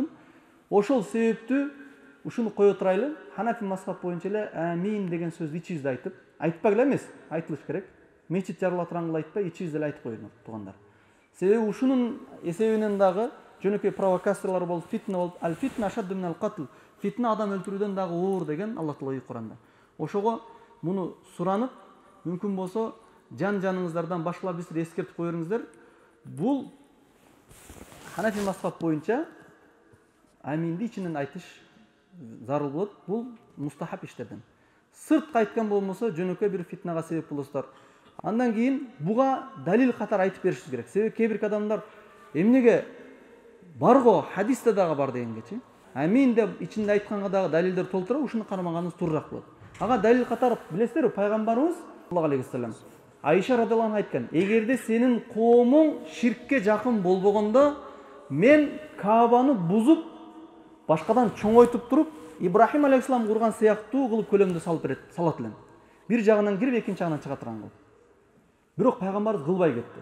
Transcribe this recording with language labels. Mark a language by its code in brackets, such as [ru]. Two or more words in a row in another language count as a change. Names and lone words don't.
[ky] Ошол себептүү ушуну кое турайлы. Ханафи мазхаб боюнча эле амин деген сөздү ичибизде айтып, айтпагыла эмес, айтылыш керек. Мечит жарыла турган айтпай, ичибизде эле айтып коелу туугандар. Себеби ушунун эсебинен дагы жөнөкөй провокаторлор болуп, фитна болуп, ал фитна [ar] أشد من القتل. [ky] Фитна адам өлтүрүүдөн дагы оор деген Аллах Таала Куранда. Ошого муну суранып, мүмкүн болсо жан-жаныңыздардан башкалар бизди эскертип коюңуздар. Бул Ханафи мазхаб боюнча аминди ичинен айтыш зарыл болот. Бул мустахаб иштерден. Сырт айткан болмосо жөнөкөй бир фитнага себеп болосуздар. Андан кийин буга далил катар айтып беришиңиз керек. Себеби кээ бир адамдар эмнеге барго хадисте дагы бар дегенгечи. Амин деп ичинде айтканга дагы далилдер толтура, ушуну кармаганыңыз туурураак болот. Ага далил катар билесиздерби, пайгамбарыбыз [ar] صلى الله عليه وسلم [ky] Айша [ar] رضي الله عنها [ky] айткан: "Эгерде сенин коомуң ширкке жакын болбогондо, мен Каабаны бузуп, башкадан чоңойтуп туруп, Ибрахим алейхиссалам курган сыяктуу кылып көлөмдө салат элем. Бир жагынан кирип, экинчи жагынан чыга турган кылып." Бирок пайгамбарыбыз кылбай кетти.